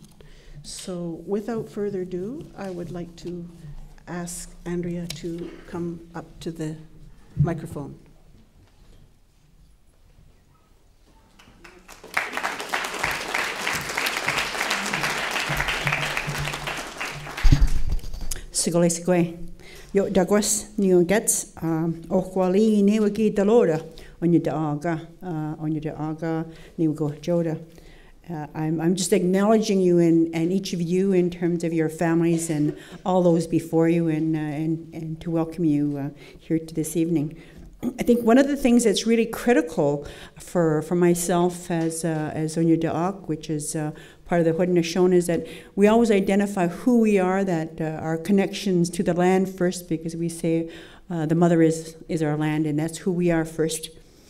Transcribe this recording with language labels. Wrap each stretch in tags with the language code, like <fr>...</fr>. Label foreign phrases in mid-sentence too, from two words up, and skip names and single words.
<en>So without further ado, I would like to ask Andrea to come up to the microphone.</en> <one>Sigole, yo dagwas new gets okwali newagi dalora on your aga new go joda.</one> <en>I'm just acknowledging you and each of you in terms of your families and all those before you, and to welcome you here to this evening. I think one of the things that's really critical for myself as Onya Da'ak, which is part of the Haudenosaunee, is that we always identify who we are, that our connections to the land first, because we say the mother is our land, and that's who we are first.</en>